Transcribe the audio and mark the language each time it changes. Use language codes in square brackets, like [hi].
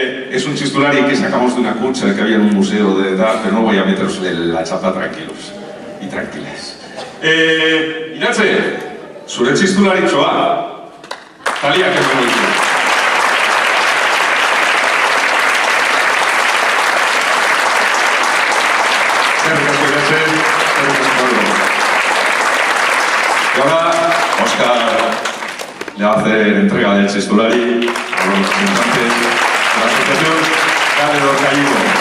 [es] Es un txistulari que sacamos de una cucha que había en un museo de edad, pero no voy a meteros en la chapa, tranquilos y tranquilas. [eu] Iratxe, zure txistularitxoa, Taliak emango ditu. Eskerrik asko, Iratxe, eskerrik asko. [es] Y ahora, Óscar le va a hacer entrega del txistulari a los representantes de la asociación Kale Dorkaiko.